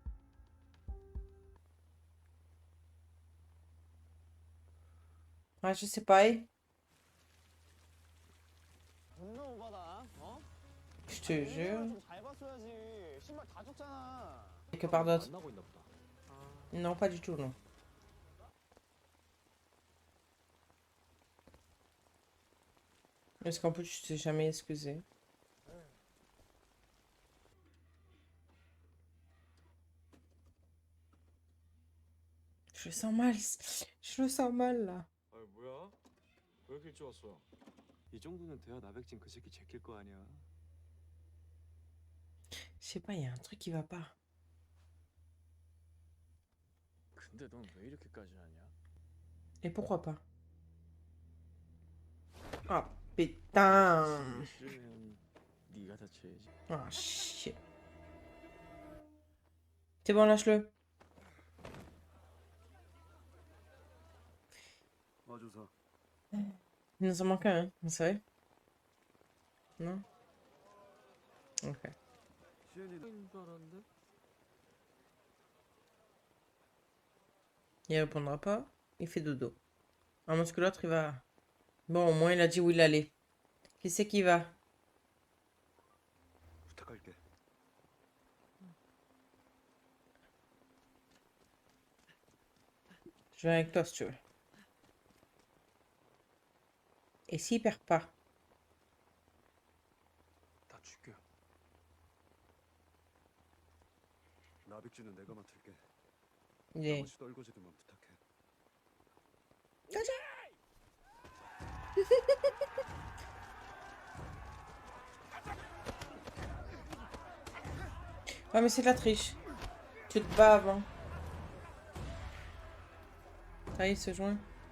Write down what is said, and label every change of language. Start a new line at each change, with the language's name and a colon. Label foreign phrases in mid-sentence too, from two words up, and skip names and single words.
French: Ah, je sais pas,
Korean: 존나 오바다. 어?
French: je te jure.
Korean: 좀잘 봤어야지. 신발 다 줬잖아.
French: Quelque part d'autre.
Korean: 만나고 있나 보다.
French: Non, pas du tout, non. Est-ce qu'en plus, tu t'es jamais excusé? Je le sens mal. Je le sens mal, là.
Korean: 아 뭐야? 왜 이렇게 일찍 왔어? 이 정도는 돼야 나백진 그 새끼 제낄 거 아니야.
French: Je sais pas, il y a un truc qui va pas.
Korean: 근데 넌 왜 이렇게까지 하냐?
French: Et pourquoi pas? Ah, putain!
Korean: 싫으면 네가 다쳐야지.
French: Ah, shit. C'est bon, lâche-le.
Korean: 와줘서.
French: Il nous en manque un, hein, vous savez? Non? Ok.
Korean: 시연이인 줄 알았는데?
French: Il répondra pas. Il fait dodo. À moins que l'autre, il va... Bon, au moins, il a dit où il allait. Qui c'est qui va?
Korean: 부탁할게.
French: Je viens avec toi, si tu veux. Et s'il perd pas?
Korean: 다 죽여. 나백진은 내가 맡을게.
French: Il est...
Korean: 나머지 떨거지들만 부탁해.
French: Ouais, mais c'est de la triche. Tu te bats avant. Ça y est, il se joint.